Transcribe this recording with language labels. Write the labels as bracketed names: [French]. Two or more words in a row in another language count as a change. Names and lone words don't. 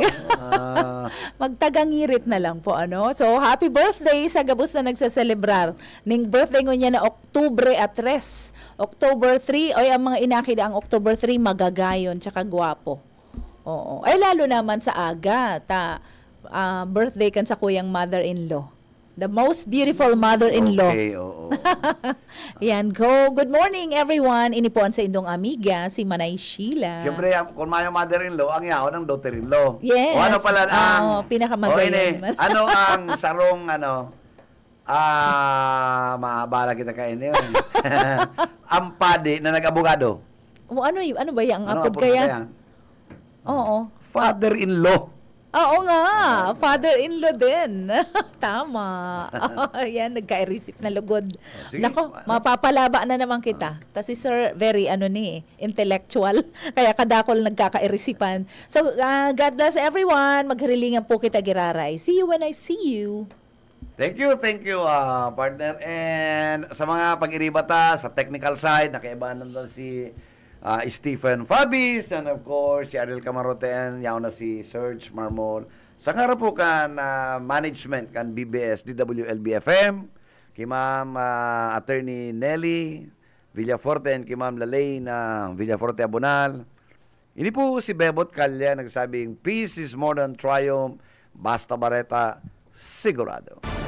[Bikol] Magtagangirit na lang po, ano. So, [English] happy birthday [Bikol] sa gabos na nagsaselebrar. Ning birthday ko niya na Oktubre at 3. October 3, oy, ang mga inakida ang October 3, magagayon, tsaka gwapo. Oo. Ay, lalo naman sa aga, birthday kan sa kuyang mother-in-law. [English] The most beautiful mother-in-law. [Bikol] Okay, oo. [English] Yan, go. Good morning, everyone. [Bikol] Inipuan sa indong amiga, si Manay Sheila. Siyempre, kung mayo mother-in-law, ang yaon ng daughter-in-law. [English] Yes. [Bikol] O ano pala ang... pinakamagayon. Ano ang sarong, maabala kita kain yun. Ang padi na nag-abogado. Ano ba yan? Ano Apod kaya? Oo. [English] Father-in-law. [Filipino] Oo nga, father-in-law din. Tama. [Bikol] Yan, nagka-receive na lugod. Sige. [Filipino] Nako, mapapalaba na naman kita. [Bikol] Si Sir, [English] very intellectual. [Bikol] Kaya kadakol nagkaka-recipan. [English] So, God bless everyone. [Bikol] Maghilingan po kita, Giraray. [English] See you when I see you. Thank you, partner. [Bikol] And sa mga pag-iribata, sa [English] technical side, [Bikol] nakaibahan doon si Stephen Fabis, [English] and of course, [Bikol] si Ariel Camarote, and yaw na si Serge Marmol. Sa nga po kan management kan BBS, DWLB-FM, kay Ma'am Attorney Nelly Villaforte, and kay Ma'am Lalay na Villaforte Abonal. Ini po si Bebot Calya nagsabing, [English] peace is more than triumph, [Bikol] basta Bareta, sigurado.